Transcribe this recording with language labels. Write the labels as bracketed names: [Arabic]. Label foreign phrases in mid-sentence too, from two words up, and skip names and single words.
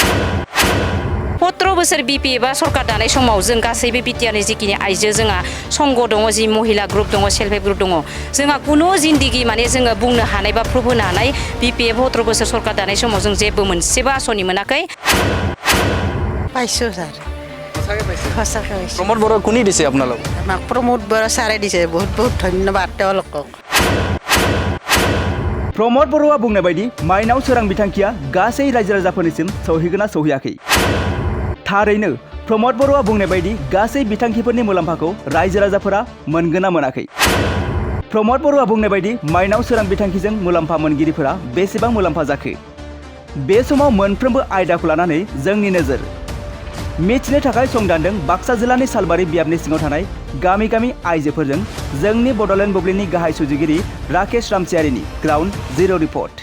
[Bodo] 17 बोसोर बिपि एबा सरकार दानाय समाव जों गासैबो बिटिआरनि जिखिनि आइजो जोंहा संग दङ जि महिला ग्रुप दङ [English] self help group [Bodo] दङ जोंहा कुनु जिन्दगि माने जोङो बुंनो हानाय बा प्रुफ होनो हानाय बिपिएफ 17 बोसोर सरकार दानाय समाव जों जेबो मोनसेबो आसनि मोनाखै [Assamese] পাইছো স্যার সঁচাকৈ পাইছো প্ৰমোদ বড়ো কোনে দিছে আপোনালোক আমাক প্ৰমোদ বড়ো ছাৰে দিছে বহুত বহুত ধন্যবাদ তেওঁলোকক [Bodo] प्रमोद बर'आ बुंनाय बायदि माइनाव सोरां बिथांखिया गासै रायजो राजाफोरनिसिम सौहैगोना सौहैयाखै थारैनो प्रमोद बर'आ बुंनाय बायदि गासै बिथांखिफोरनि मुलाम्फाखौ रायजो राजाफोरा मोनगोना मोनाखै प्रमोद बर'आ बुंनाय बायदि माइनाव सोरां बिथांखिजों मुलाम्फा मोनगिरिफोरा बेसेबां मुलाम्फा जाखो बे समाव मोनफ्रोमबो आयदाखौ लानानै जोंनि नोजोर मिथिनो थाखाय संदानदों बाक्सा जिल्लानि सालबारि बियाबनि सिङाव थानाय गामि गामि आइजोफोरजों जोंनि बड'लेण्ड बुब्लिनि गाहाय सुजुगिरि राकेश रामसियारिनि [English] ground zero report